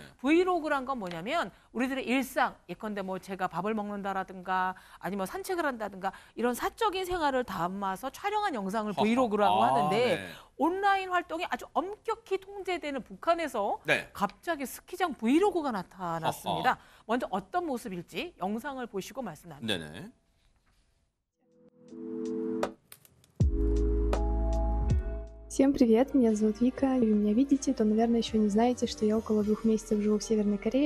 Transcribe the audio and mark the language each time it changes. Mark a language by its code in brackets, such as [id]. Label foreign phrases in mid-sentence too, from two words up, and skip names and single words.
[ko] 브이로그란 건 뭐냐면 우리들의 일상, 예컨대 뭐 제가 밥을 먹는다라든가 아니면 산책을 한다든가 이런 사적인 생활을 담아서 촬영한 영상을 브이로그라고 하는데 네. 온라인 활동이 아주 엄격히 통제되는 북한에서 네. 갑자기 스키장 브이로그가 나타났습니다. 어허. 먼저 어떤 모습일지 영상을 보시고 말씀 나누죠. 네네. [ru] Всем привет, меня зовут Вика. Если вы меня видите, то, наверное, еще не знаете, что я около 2 месяцев живу в Северной Корее.